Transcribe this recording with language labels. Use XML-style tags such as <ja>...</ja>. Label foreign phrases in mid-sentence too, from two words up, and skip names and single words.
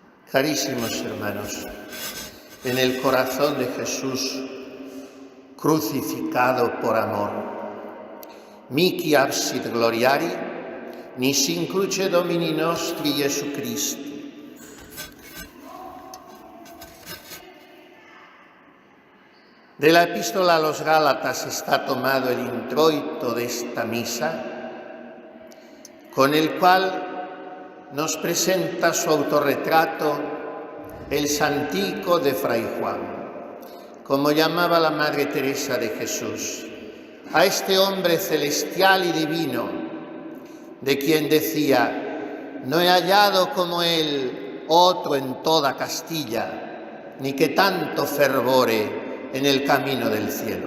<es>Carísimos hermanos, en el corazón de Jesús crucificado por amor,</es> <la>mihi absit gloriari, nis in cruce Domini nostri Jesu Christi.</la> <es>De la epístola a los Gálatas está tomado el introito de esta misa, con el cual nos presenta su autorretrato el Santico de Fray Juan, como llamaba la Madre Teresa de Jesús, a este hombre celestial y divino, de quien decía: no he hallado como él otro en toda Castilla, ni que tanto fervore en el camino del cielo.</es>